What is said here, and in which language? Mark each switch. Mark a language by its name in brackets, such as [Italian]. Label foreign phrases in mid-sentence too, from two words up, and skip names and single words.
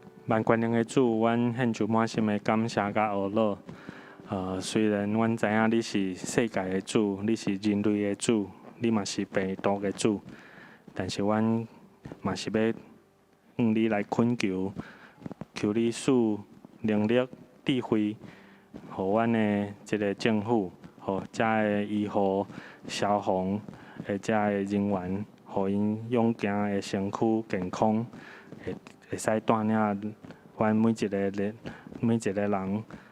[Min Nan Chinese] 万权能的主，阮献出满心的感谢甲懊恼。虽然阮知影你是世界的主，你是人类的主，你嘛是病毒的主，但是阮嘛是要向你来恳求，求你赐能力、智慧，互阮的即个政府，互遮的医护、消防的遮的人员，互因勇行的身躯健康，会使带领阮每一个人